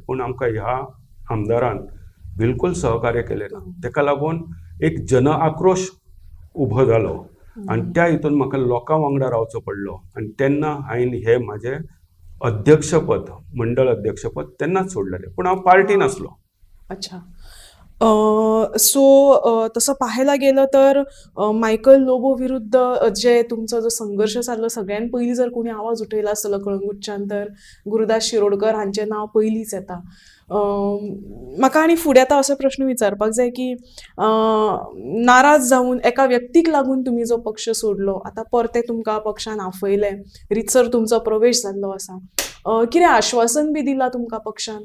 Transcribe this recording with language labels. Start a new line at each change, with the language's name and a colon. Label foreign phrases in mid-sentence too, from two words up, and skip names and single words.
Konkani: पूण आमकां ह्या आमदारान बिलकुल सहकार्य केलें ना. तेका लागून एक जन आक्रोश उबो जालो आनी त्या हितून म्हाका लोकां वांगडा रावचो पडलो. आनी तेन्ना हांवें हे म्हाजें अध्यक्षपद, मंडळ अध्यक्षपद तेन्नाच सोडलेलें. पूण हांव पार्टीन आसलो. अच्छा. सो
Marathi: तसं पाहायला गेलं तर
Konkani: मायकल लोबो विरुद्ध जे तुमचा जो संघर्ष चाललो सगळ्यात पयलीं जर कोणी आवाज उठयला आसतलो कळंगूटच्यान तर गुरुदास शिरोडकर हांचें नांव पयलींच येता. म्हाका आनी फुडें आतां असो प्रश्न विचारपाक जाय की नाराज जावन एका व्यक्तीक लागून तुमी जो पक्ष सोडलो, आतां परते तुमकां पक्षान आफयले, रितसर तुमचो प्रवेश जाल्लो आसा, कितें आश्वासन बी दिलां तुमकां पक्षान?